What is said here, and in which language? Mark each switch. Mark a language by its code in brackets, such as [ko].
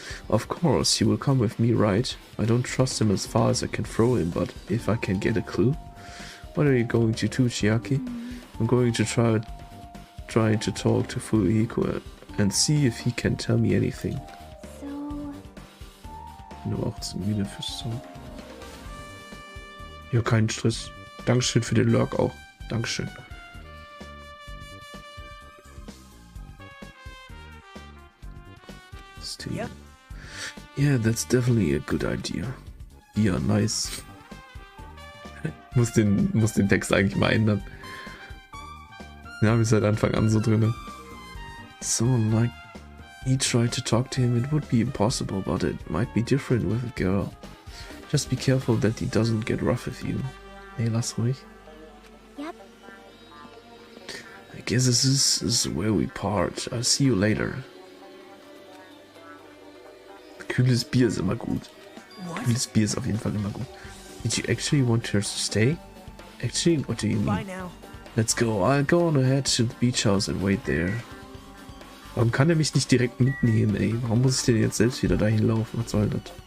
[en] Of course, you will come with me, right? I don't trust him as far as I can throw him, but if I can get a clue. What are you going to do, Chiaki? I'm going to try to talk to Fuyuhiko and see if he can tell me anything. So... [de] Ich bin aber auch zu müde fürs Song. Ja, keinen Stress. Dankeschön für den Lurk auch. Dankeschön. [en] Yep. Yeah, that's definitely a good idea. Yeah, nice. [de] muss den Text eigentlich mal ändern. Den habe ich seit Anfang an so drin. [en] So, like, he tried to talk to him, it would be impossible, but it might be different with a girl. Just be careful that he doesn't get rough with you. [de] Hey, lass ruhig. [en] Yep. I guess this is where we part. I'll see you later. [de] Kühles Bier ist immer gut. Kühles Bier ist auf jeden Fall immer gut. [en] Did you actually want her to stay? Actually, what do you mean? Bye now. Let's go. I'll go on ahead to the beach house and wait there. [de] Warum kann er mich nicht direkt mitnehmen, ey? Warum muss ich denn jetzt selbst wieder dahin laufen? Was soll das?